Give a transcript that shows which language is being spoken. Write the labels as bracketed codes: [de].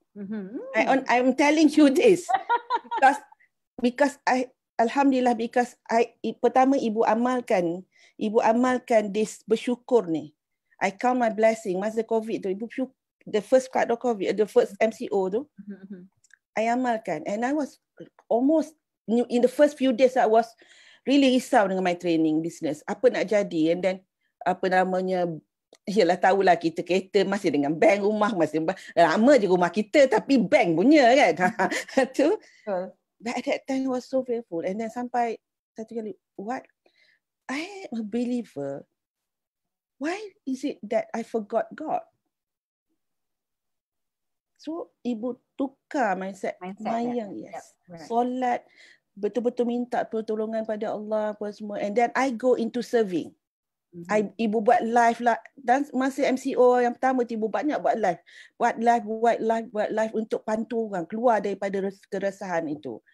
[en] I'm telling you this because Alhamdulillah, because [ms] pertama ibu amalkan [en] this [ms] bersyukur ni. [en] I count my blessing masa COVID tu, ibu the first part of COVID, the first MCO tu, I amalkan, and I was almost in the first few days I was really [ms] risau dengan [en] my training business. [ms] Apa nak jadi, [en] and then [ms] Yalah, tahulah kita kereta masih dengan bank, rumah masih lama je rumah kita tapi bank punya kan. Tu. [en] But at that time I was so fearful. And then [ms] sampai satu kali, [en] what? I am a believer. Why is it that I forgot God? [ms] So ibu tukar mindset mayang, [en] yes. Right. [ms] Solat, betul-betul minta pertolongan pada Allah apa semua. [en] And then I go into serving. [ms] Ibu buat live lah. Dan masa MCO yang pertama ibu banyak buat live. Buat live untuk bantu orang keluar daripada keresahan itu.